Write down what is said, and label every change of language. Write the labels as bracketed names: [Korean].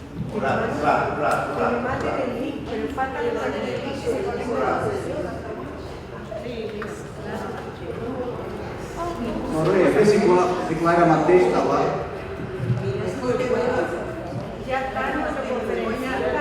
[Spanish] Que le manden el link, pero falta que le manden el link. [Portuguese] Noronha, vê se Clara Mateus está lá. [Spanish] Ya está nuestra conferencia.